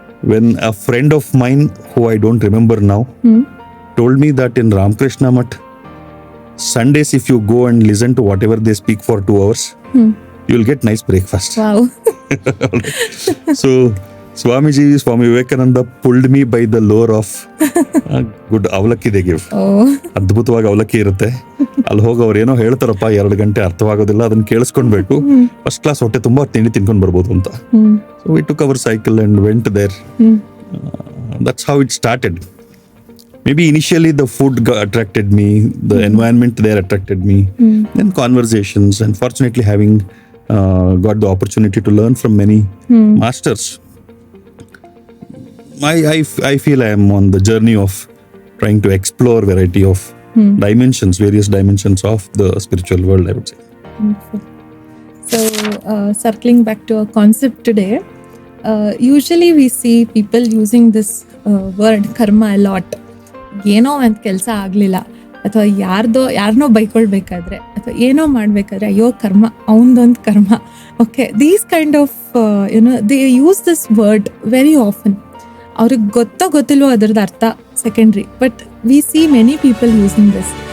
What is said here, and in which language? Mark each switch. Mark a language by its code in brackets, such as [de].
[en] When a friend of mine, who I don't remember now, told me that in Ramakrishna Math, Sundays if you go and listen to whatever they speak for 2 hours, you'll get nice breakfast. Wow. So Swami Vivekananda pulled me by the lore of good avalakki they give. [kn] ಅದ್ಭುತವಾಗಿ ಅವಲಕ್ಕಿ ಇರುತ್ತೆ. ಅಲ್ಲಿ ಹೋಗಿ ಅವ್ರು ಏನೋ ಹೇಳ್ತಾರಪ್ಪ 2 ಗಂಟೆ ಅರ್ಥವಾಗೋದಿಲ್ಲ, ಅದನ್ನ ಕೇಳಿಸ್ಕೊಂಡ್ಬೇಕು. ಫಸ್ಟ್ ಕ್ಲಾಸ್ ಹೊಟ್ಟೆ ತುಂಬಾ ತಿಂಡಿ ತಿನ್ಕೊಂಡು ಬರ್ಬೋದು ಅಂತ. [en] So we took our cycle and went there. That's how it started. Maybe initially the food attracted me, the environment there attracted me, then conversations, and fortunately having got the opportunity to learn from many masters. I feel I am on the journey of trying to explore variety of various dimensions of the spiritual world, I would say. Wonderful. So, circling back to our concept today, usually we see people using this word karma a lot. [kn] ಏನೋ ಒಂದು ಕೆಲಸ ಆಗಲಿಲ್ಲ ಅಥವಾ ಯಾರನ್ನೋ ಬೈಕೊಳ್ಬೇಕಾದ್ರೆ ಅಥವಾ ಏನೋ ಮಾಡಬೇಕಾದ್ರೆ ಅಯ್ಯೋ ಕರ್ಮ, ಅವನದೊಂದು ಕರ್ಮ. [en] Okay, these kind of they use this word very often. [kn] ಅವ್ರಿಗೆ ಗೊತ್ತಿಲ್ವೋ ಅದರದ್ದು ಅರ್ಥ [en] Secondary, but we see many people using this.